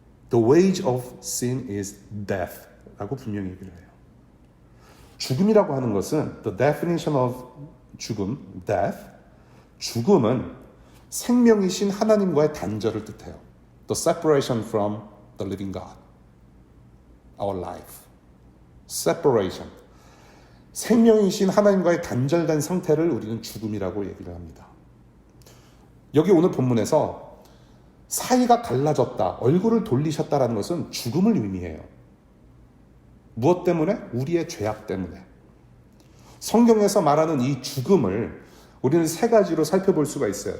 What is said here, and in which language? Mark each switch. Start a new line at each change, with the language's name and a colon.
English: The wage of sin is death
Korean: 라고 분명히 얘기를 해요. 죽음이라고 하는 것은
English: the definition of
Korean: 죽음, death, 죽음은 생명이신 하나님과의 단절을 뜻해요.
English: The separation from the living God, our life. Separation.
Korean: 생명이신 하나님과의 단절된 상태를 우리는 죽음이라고 얘기를 합니다. 여기 오늘 본문에서 사이가 갈라졌다, 얼굴을 돌리셨다라는 것은 죽음을 의미해요. 무엇 때문에? 우리의 죄악 때문에. 성경에서 말하는 이 죽음을 우리는 세 가지로 살펴볼 수가 있어요.